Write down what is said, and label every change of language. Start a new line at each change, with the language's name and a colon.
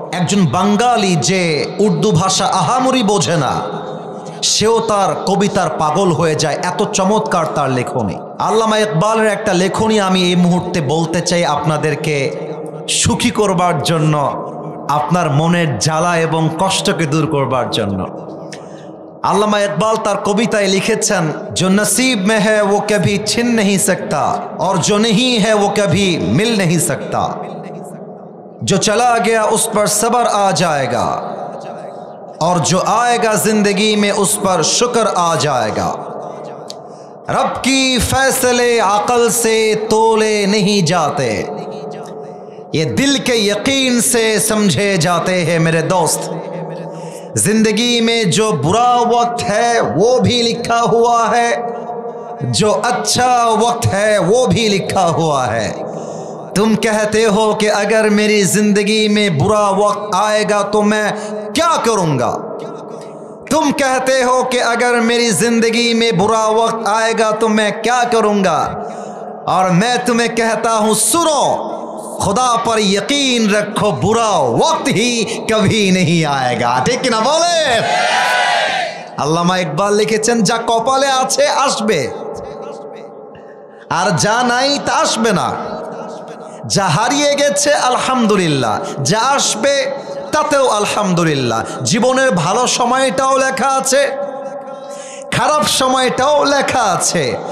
Bangla: একজন বাঙালি যে উর্দু ভাষা আহামরি বোঝে না, সেও তার কবিতার পাগল হয়ে যায়, এত চমৎকার তার লেখনী। আল্লামা ইকবালের একটা লেখনী আমি এই মুহূর্তে বলতে চাই আপনাদেরকে, সুখী করবার জন্য, আপনার মনের জ্বালা এবং কষ্টকে দূর করবার জন্য। আল্লামা ইকবাল তার কবিতায় লিখেছেন,
Hindi: जो नसीब में है वो कभी छिन नहीं सकता और जो नहीं है वो कभी मिल नहीं सकता, जो चला गया उस पर सब्र आ जाएगा और जो आएगा जिंदगी में उस पर शुक्र आ जाएगा। रब की फैसले अकल से तोले नहीं जाते, ये दिल के यकीन से समझे जाते हैं मेरे दोस्त। जिंदगी में जो बुरा वक्त है वो भी लिखा हुआ है, जो अच्छा वक्त है वो भी लिखा हुआ है। तुम कहते हो कि अगर मेरी जिंदगी में बुरा वक्त आएगा तो मैं क्या करूंगा, तुम कहते हो कि अगर मेरी जिंदगी में बुरा वक्त आएगा तो मैं क्या करूंगा, और मैं तुम्हें कहता हूं सुनो, खुदा पर यकीन रखो, बुरा वक्त ही कभी नहीं आएगा। ठीक ना बोले?
Bangla: আল্লামা ইকবাল লিখেছেন, যা কপালে আছে আসবে, আর যা নাই তা আসবে না। যা হারিয়ে গেছে আলহামদুলিল্লাহ, যা আসবে তাতেও আলহামদুলিল্লাহ। জীবনের ভালো সময়টাও লেখা আছে, খারাপ সময়টাও লেখা আছে।